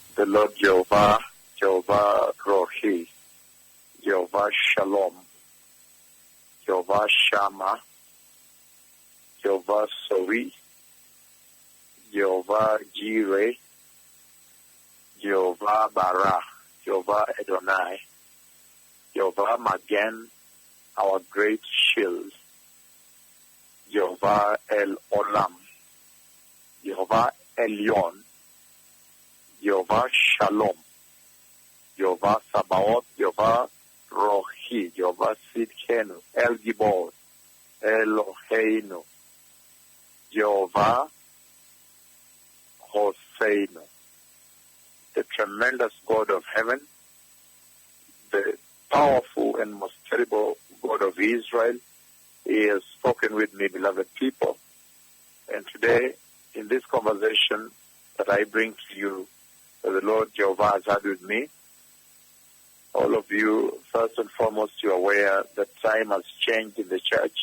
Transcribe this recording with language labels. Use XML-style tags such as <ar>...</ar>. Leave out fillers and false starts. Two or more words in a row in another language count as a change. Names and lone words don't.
<en>Lord Jehovah, Jehovah Rohi, Jehovah Shalom, Jehovah Shammah, Jehovah Sori, Jehovah Jireh, Jehovah Bara, Jehovah Adonai, Jehovah Magen, our great shield, Jehovah El Olam, Jehovah Elyon, Jehovah Shalom, Jehovah Sabaoth, Jehovah Rohi, Jehovah Sidkenu, El Gibor, Eloheinu, Jehovah Hoseinu, the tremendous God of heaven, the powerful and most terrible God of Israel. He has spoken with me, beloved people. And today, in this conversation that I bring to you, that the Lord Jehovah has had with me, all of you, first and foremost, you're aware that time has changed in the church.</en>